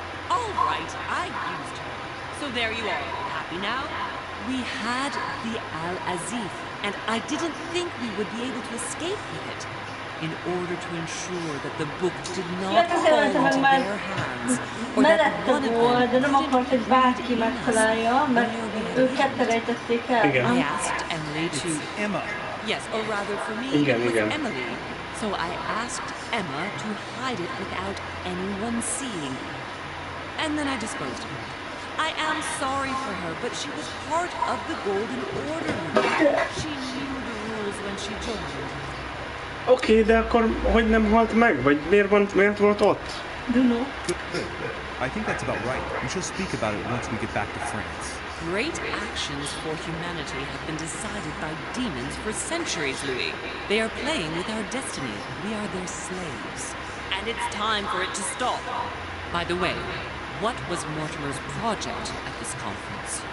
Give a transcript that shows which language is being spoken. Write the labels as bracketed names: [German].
[English] All right, I used her. So there you are. Happy now? We had the Al-Azif, and I didn't think we would be able to escape with it. In order to ensure that the book did not fall into their hands, or that one of them [Hungarian] de nem akart, hogy bárki megtalálja, mert ők ketten rejtették el. [English] I asked Emily to... Emma. Yes, or rather for me, it was Emily. So I asked Emma to hide it without anyone seeing. And then I disposed of her. I am sorry for her, but she was part of the Golden Order. She knew the rules when she joined. [Hungarian] Oké, de akkor hogy nem halt meg? Vagy miért volt ott? [English] Don't know. Good. I think that's about right. We shall speak about it once we get back to France. Great actions for humanity have been decided by demons for centuries, Louis. They are playing with our destiny. We are their slaves. And it's time for it to stop. By the way, what was Mortimer's project at this conference?